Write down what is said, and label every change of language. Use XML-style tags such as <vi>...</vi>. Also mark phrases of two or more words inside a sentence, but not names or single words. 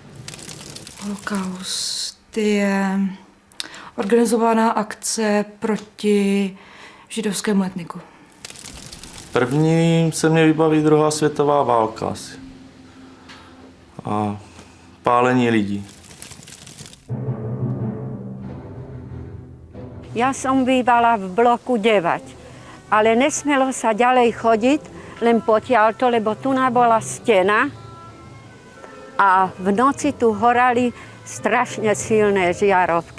<cs>Holokaust je organizovaná akce proti židovskému etniku. První se mě vybaví druhá světová válka asi. A pálení lidí.</cs> <sk>Ja som bývala v bloku 9, ale nesmelo sa ďalej chodiť, len potiaľto, lebo tu bola stena a v noci tu horali strašne silné žiarovky.</sk>